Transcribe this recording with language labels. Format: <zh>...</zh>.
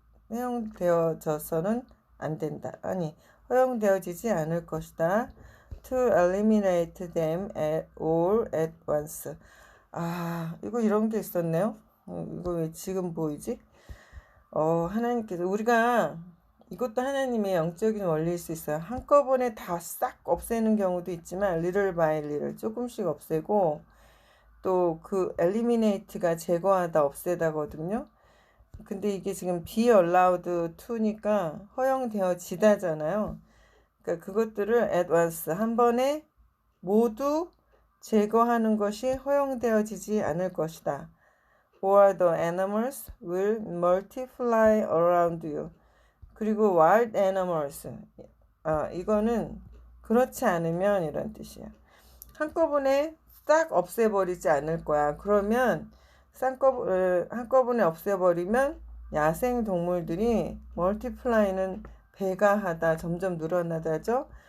<ko>허용되어져서는 안 된다. 아니, 허용되어지지 않을 것이다.</ko> <en>To eliminate them all at once.</en> <ko>이거 이런 게 있었네요. 이거 왜 지금 보이지? 하나님께서 우리가 이것도 하나님의 영적인 원리일 수 있어요. 한꺼번에 다 싹 없애는 경우도 있지만</ko> <en>little by little</en> <ko>조금씩 없애고 또 그 eliminate가 제거하다 없애다거든요. 근데 이게 지금 be allowed to니까 허용되어지다잖아요. 그러니까 그것들을</ko> <en>at once</en> <ko>한 번에 모두 제거하는 것이 허용되어지지 않을 것이다.</ko> <en>Or the animals will multiply around you. 그리고 wild animals.</en> <ko>이거는 그렇지 않으면 이런 뜻이야. 한꺼번에 싹 없애버리지 않을 거야. 그러면 한꺼번에 없애버리면 야생 동물들이 multiply는 배가하다 점점 늘어나다죠.</ko>